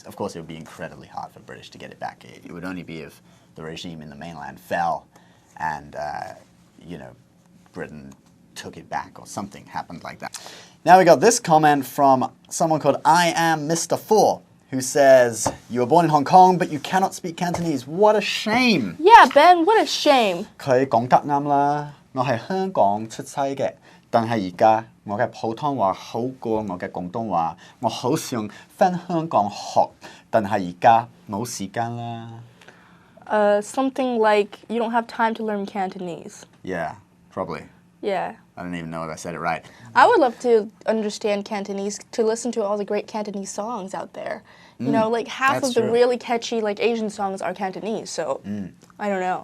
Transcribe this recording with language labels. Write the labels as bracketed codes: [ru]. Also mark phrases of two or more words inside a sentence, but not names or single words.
[en] Of course, it would be incredibly hard for British to get it back. It would only be if the regime in the mainland fell, and Britain took it back or something happened like that. Now we got this comment from someone called I Am Mr. 4, who says, you were born in Hong Kong, but you cannot speak Cantonese. What a shame. Yeah, Ben, what a shame. [yue] 佢講得啱啦，我係香港出世嘅，但係而家我嘅普通話好過我嘅廣東話，我好想返香港學，但係而家冇時間啦。 [en] Something like you don't have time to learn Cantonese. Yeah, probably. Yeah. I don't even know if I said it right. I would love to understand Cantonese, to listen to all the great Cantonese songs out there. Like half of the true. really catchy Asian songs are Cantonese, so I don't know.